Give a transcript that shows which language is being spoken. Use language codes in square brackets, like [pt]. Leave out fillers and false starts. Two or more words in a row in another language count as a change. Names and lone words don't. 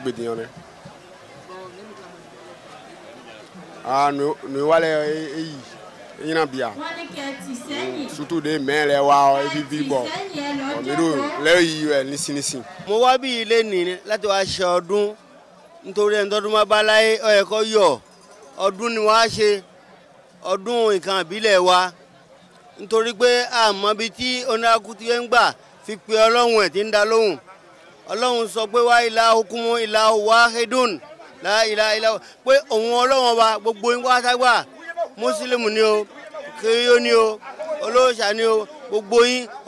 [fr] Nous allons bien. Surtout des mains, les wow, et puis bon. Moi, je suis là, je suis là, [yo] nítorí pé àmọ́ bí tí onákùtì ń gbà fi pe Ọlọ́run ẹ̀ tí ń dá lóhùn Ọlọ́run sọ pé wá [ar] إلهكم إله واحد لا إله إلا [yo] pé òun Ọlọ́run ọba gbogbo yín pátápátá mùsùlùmí ni o kìrìyó ni o olóòṣà ni o gbogbo yín